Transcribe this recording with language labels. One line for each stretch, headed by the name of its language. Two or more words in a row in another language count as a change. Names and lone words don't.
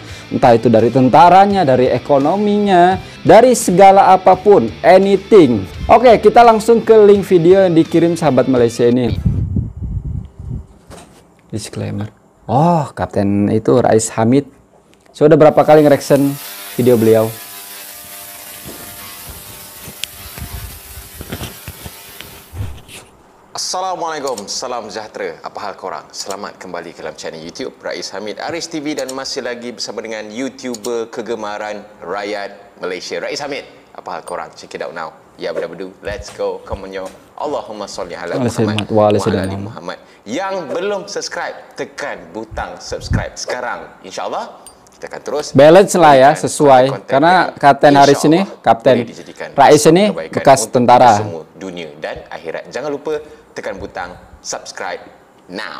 Indonesian: Entah itu dari tentaranya, dari ekonominya, dari segala apapun, anything. Oke, kita langsung ke link video yang dikirim sahabat Malaysia ini. Disclaimer. Oh, Kapten itu Rais Hamid. Sudah berapa kali nge-reaction video beliau.
Malay: Assalamualaikum, salam sejahtera. Apa hal korang? Selamat kembali ke dalam channel YouTube Rais Hamid Aris TV dan masih lagi bersama dengan YouTuber kegemaran rakyat Malaysia, Rais Hamid. Apa hal korang?
English: Check it out now. Ya, bedu, let's go. Come on yo.
Arabic: اللهم صل على محمد وعلى آل محمد.
Malay: Yang belum subscribe, tekan butang subscribe sekarang. InsyaAllah kita akan terus
Indonesian: balance lah ya, sesuai. Karena Kapten Haris ini, Kapten Rais ini bekas tentara
Malay: semua dunia dan akhirat. Jangan lupa tekan butang
English: subscribe now.